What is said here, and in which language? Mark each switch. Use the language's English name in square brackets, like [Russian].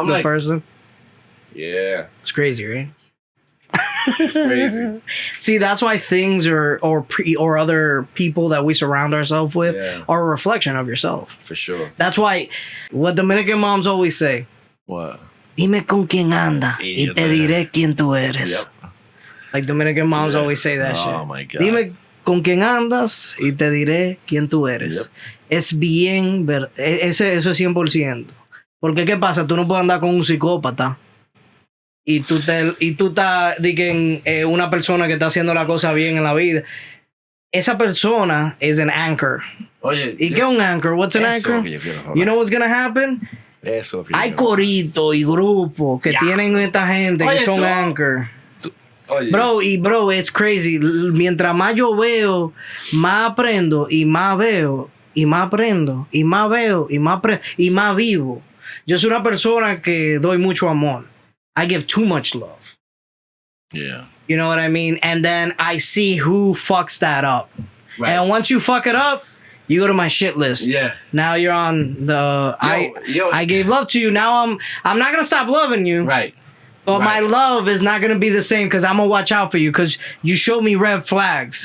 [English] like, person. Yeah. It's crazy, right? It's crazy. See, that's why things or other people that we surround ourselves with are a reflection of yourself. For sure. That's why what Dominican moms always say. What? [Spanish] Dime con quién anda y te diré quién tú eres. [English] Yep. Like Dominican moms always say that shit. Oh my God. [Spanish] Dime con quién andas y te diré quién tú eres. [English] Yep. [Spanish] Es bien, eso es 100%. Porque ¿qué pasa? Tú no puedes andar con un psicópata. Y tú estás una persona que está haciendo la cosa bien en la vida. Esa persona [English] is an anchor. [Spanish] Oye, ¿Y qué es un anchor? [English] What's an anchor? You know what's gonna happen? [Spanish] Eso. Hay coritos y grupos que tienen esta gente que son anchor. [English] Bro, it's crazy. [Spanish] Mientras más yo veo, más aprendo y más veo y más aprendo y más veo y más vivo. Yo soy una persona que doy mucho amor. [English] I give too much love. Yeah. You know what I mean? And then I see who fucks that up. Right. And once you fuck it up, you go to my shit list. Yeah. Now you're on the I gave love to you. Now I'm not gonna stop loving you. Right. But my love is not gonna be the same because I'm gonna watch out for you because you showed me red flags.